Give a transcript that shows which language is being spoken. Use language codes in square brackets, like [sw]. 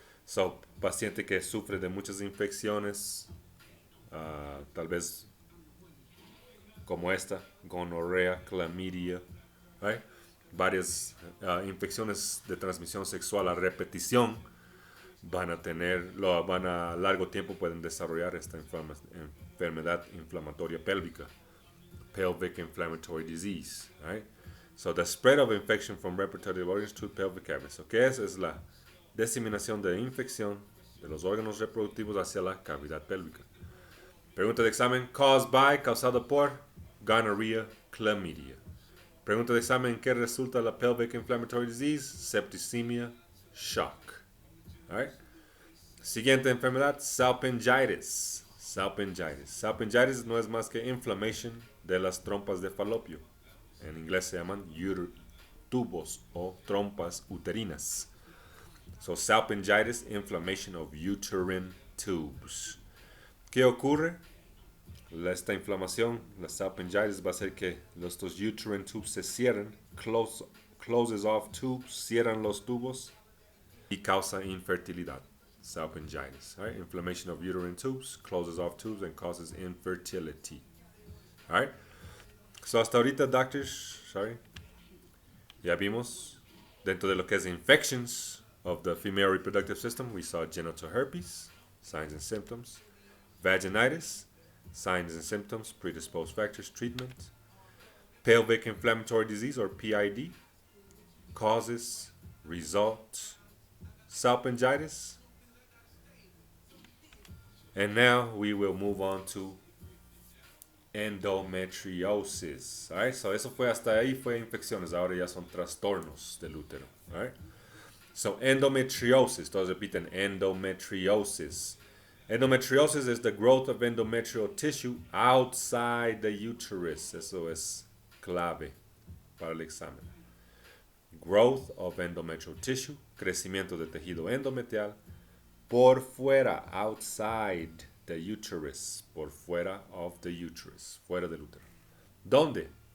[es] So, paciente que sufre de muchas infecciones, tal vez como esta, gonorrea, clamidia, right? Varias infecciones de transmisión sexual a repetición van a largo tiempo pueden desarrollar esta enfermedad inflamatoria pélvica, [en] pelvic inflammatory disease, [es] right? [en] So the spread of infection from reproductive organs to pelvic cavities. [es] So, ¿qué es? Es la diseminación de infección de los órganos reproductivos hacia la cavidad pélvica. Pregunta de examen: [en] caused by, [es] causado por, gonorrhea, chlamydia. Pregunta de examen: ¿qué resulta la [en] pelvic inflammatory disease? [es] Septicemia, shock. Alright. Siguiente enfermedad: salpingitis. Salpingitis. Salpingitis no es más que inflammation de las trompas de falopio. En inglés se llaman tubos o trompas uterinas. [en] So, salpingitis, inflammation of uterine tubes. [es] ¿Qué ocurre? Esta inflamación, la salpingitis, va a hacer que estos [en] uterine tubes [es] se cierren, [en] closes off tubes, [es] cierran los tubos y causa infertilidad. [en] Salpingitis, right? Inflammation of uterine tubes, closes off tubes and causes infertility. All right? So [es] hasta ahorita, [en] doctors, [es] ya vimos dentro de lo que es [en] infections of the female reproductive system, we saw genital herpes, signs and symptoms, vaginitis, signs and symptoms, predisposed factors, treatment, pelvic inflammatory disease or PID, causes, results, salpingitis. And now we will move on to endometriosis. All right, [es] so eso fue hasta ahí fue infecciones, ahora ya son trastornos del útero. [en] All right, so [es] endometriosis, todos repiten endometriosis. [en] Endometriosis is the growth of endometrial tissue outside the uterus. [es] Eso es clave para el examen. [en] Growth of endometrial tissue, [es] crecimiento de tejido endometrial por fuera, [en] outside the uterus, [es] por fuera [en] of the uterus, [es] fuera del útero. ¿Dónde?